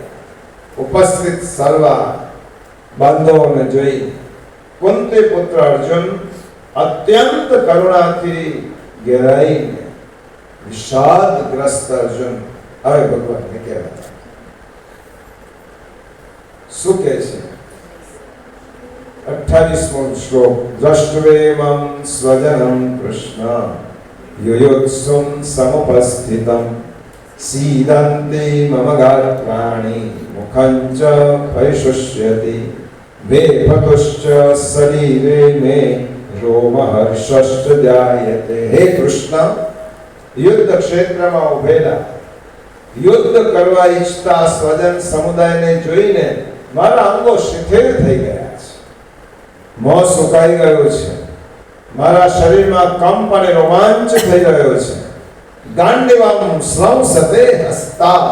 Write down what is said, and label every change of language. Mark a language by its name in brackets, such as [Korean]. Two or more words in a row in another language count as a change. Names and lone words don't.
[Gujarati] ઉપસ્થિત સર્વ બાંધવોને જોઈ કુંતી પુત્ર અર્જુન અત્યંત કરુણાથી ઘેરાઈને વિષાદગ્રસ્ત અર્જુન હવે ભગવાનને કહેવાય. શું કહે છે 28મો શ્લોક. [Sanskrit] दृष्ट्वेमं स्वजनं कृष्ण युयुत्सुं समुपस्थितम् सीदन्ते मम गात्राणि मुखं च परिशुष्यति वेपतुश्च शरीरे मे रोमहर्षश्च जायते. [Gujarati] હે કૃષ્ણ, યુદ્ધ क्षेत्રમાં ઉભેલા યુદ્ધ કરવા ઈચ્છતા સ્વજન સમુદાયને જોઈને મારા અંગો શિથિલ થઈ ગયા છે, મોં સુકાઈ ગયો છે, મારા શરીરમાં કંપ અને રોમાંચ થઈ ગયો છે. [Sanskrit] गाण्डीवं स्रंसते हस्तात्.